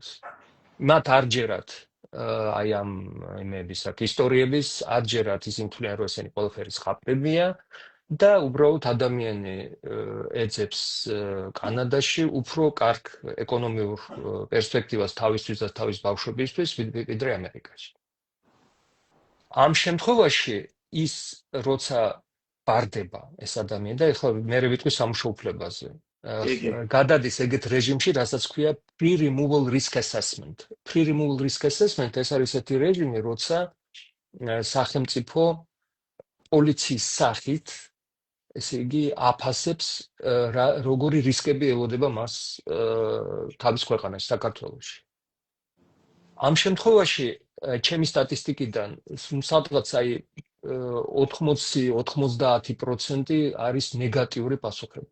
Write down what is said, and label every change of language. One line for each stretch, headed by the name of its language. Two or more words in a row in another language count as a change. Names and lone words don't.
Georgian: მათ არ ჯერათ აი ამ იმების აქ ისტორიების არ ჯერათ ისინი თვლიან, რომ ესენი ყველაფერი ხაპებია და უბრალოდ ადამიანი ეძებს კანადაში უფრო კარგ ეკონომიურ პერსპექტივას თავისთვის და თავის ბავშვებისთვის ვიდრე ამერიკაში. ამ შემთხვევაში ის როცა ბარდება ეს ადამიანი და ეხლა მე ვიტყვი სამუშაო უფლებაზე. გადადის ეგეთ რეჟიმში, რასაც ქვია
English: pre-removal risk assessment. Pre-removal risk assessment
Georgian: ეს არის ესეთი რეჟიმი, როცა სახელმწიფო პოლიციის სახით, ესე იგი, აფასებს როგორი რისკები ელოდება მას თავის ქვეყანაში, საქართველოში. ამ შემთხვევაში ჩემი სტატისტიკიდან სადღაც აი 80-90% არის ნეგატიური პასუხები.